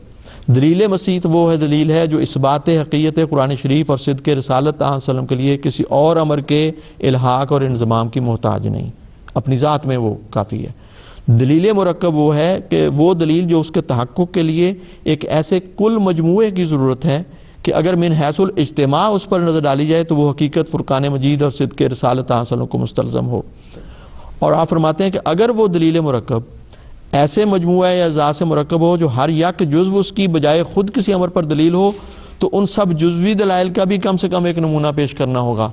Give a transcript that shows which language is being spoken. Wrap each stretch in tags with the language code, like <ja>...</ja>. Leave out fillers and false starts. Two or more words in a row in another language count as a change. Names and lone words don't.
<ur>دلیل بسیط وہ ہے دلیل ہے جو اثبات حقیقت قرآن شریف اور صدق رسالت</ur> <ar>علیہ وسلم</ar> <ur>کے لیے کسی اور امر کے الحاق اور انضمام کی محتاج نہیں، اپنی ذات میں وہ کافی ہے۔ دلیل مرکب وہ ہے کہ وہ دلیل جو اس کے تحقق کے لیے ایک ایسے کل مجموعے کی ضرورت ہے کہ اگر</ur> <ar>من حیث الاجتماع</ar> <ur>اس پر نظر ڈالی جائے تو وہ حقیقت فرقان مجید اور صدق رسالت</ur> <ar>علیہ وسلم</ar> <ur>کو مستلزم ہو۔ اور آپ فرماتے ہیں کہ اگر وہ دلیل مرکب ایسے مجموعہ یا اجزاء سے مرکب ہو جو ہر یک جزو اس کی بجائے خود کسی امر پر دلیل ہو، تو ان سب جزوی دلائل کا بھی کم سے کم ایک نمونہ پیش کرنا ہوگا۔</ur>